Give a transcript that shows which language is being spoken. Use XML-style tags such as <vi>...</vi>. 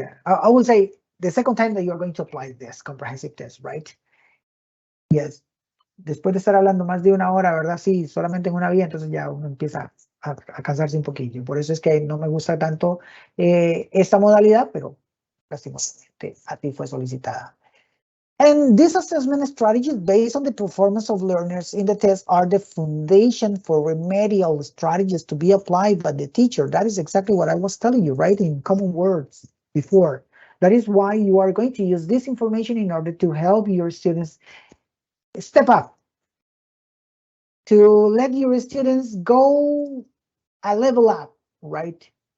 <en>I will say the second time that you are going to apply this comprehensive test, right? Yes.</en> <es>Después de estar hablando más de una hora, ¿verdad? Sí, solamente en una vía, entonces ya uno empieza a cansarse un poquillo. Por eso es que no me gusta tanto esta modalidad, pero lastimosamente a ti fue solicitada.</es> <en>And these assessment strategies based on the performance of learners in the test are the foundation for remedial strategies to be applied by the teacher. That is exactly what I was telling you, right? In common words before. That is why you are going to use this information in order to help your students step up, to let your students go a level up, right?</en>